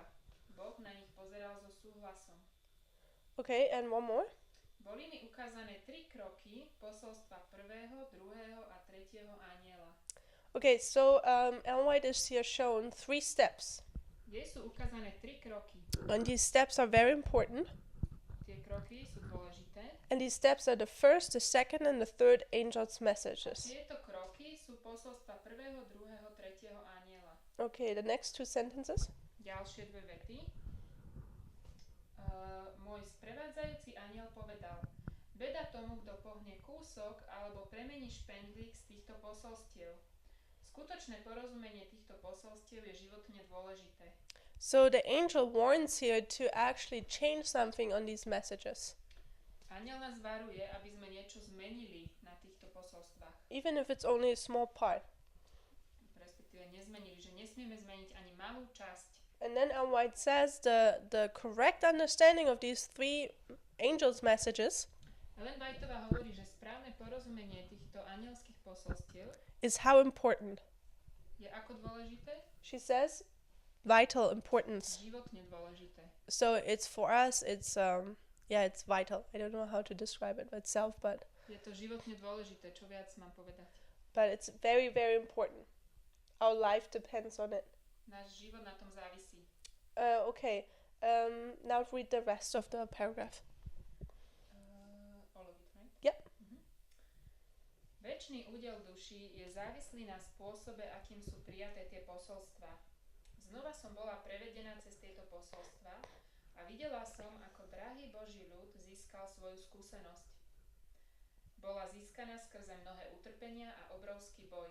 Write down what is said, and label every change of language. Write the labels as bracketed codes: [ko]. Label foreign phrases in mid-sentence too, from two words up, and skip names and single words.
[sk] Boh na nich pozeral so súhlasom. [en] Okay, and one more. [sk] Boli mi ukázané 3 kroky posolstva prvého, druhého a tretieho anjela. [en] Okay, so Ellen White is here shown 3 steps. [sk] Kde sú ukázané 3 kroky? [en] And these steps are very important. [sk] Tie kroky sú dôležité. [en] And these steps are the first, the second, and the third angel's messages. [sk] Tieto kroky sú posolstva prvého, druhého, tretieho anjela. [en] Okay, the next two sentences. [sk] Ďalšie dve vety. Môj sprevádzajúci anjel povedal: Beda tomu, kto pohne kúsok alebo premení špendlík z týchto posolstiev. Skutočné porozumenie týchto posolstiev je životne dôležité. [en] So the angel warns here to actually change something on these messages, [sk] Anjel nás varuje, aby sme niečo zmenili na týchto posolstvách. [en] even if it's only a small part. [sk] Respektíve nezmenili, že nesmieme zmeniť ani malú časť. [en] And then Ellen White says the correct understanding of these 3 angels' messages [sk] A Ellen Whiteová hovorí, že správne porozumenie týchto anielských posolstiev [en] is how important. [sk] je ako dôležité? [en] She says vital importance. [sk] Životne dôležité. [en] So it's for us, it's it's vital. I don't know how to describe it myself, but [sk] Je to životne dôležité, čo viac mám povedať. [en] it's very, very important. Our life depends on it. [sk] Náš život na tom závisí. [en] Okay. Now read the rest of the paragraph. All of it, right? Yep. [sk] Večný údel duší je závislý na spôsobe, akým sú prijaté tie posolstvá. Znova som bola prevedená cez tieto posolstvá a videla som, ako drahý Boží ľud získal svoju skúsenosť. Bola získaná skrze mnohé utrpenia a obrovský boj.